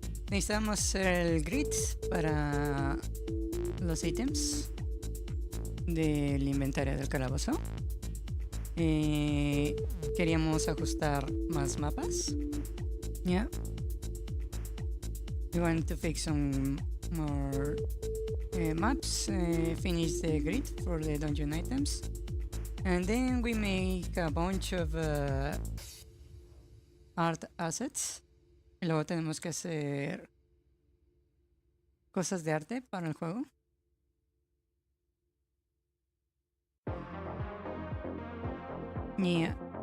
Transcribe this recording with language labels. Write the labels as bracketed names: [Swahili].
[Spanish] Necesitamos hacer el grid para los ítems del inventario del calabozo. Queríamos ajustar más mapas. [English] Yeah. We want to fix some more maps, finish the grid for the dungeon items, and then we make a bunch of art assets. [Spanish] Y luego tenemos que hacer cosas de arte para el juego. [English] Yeah.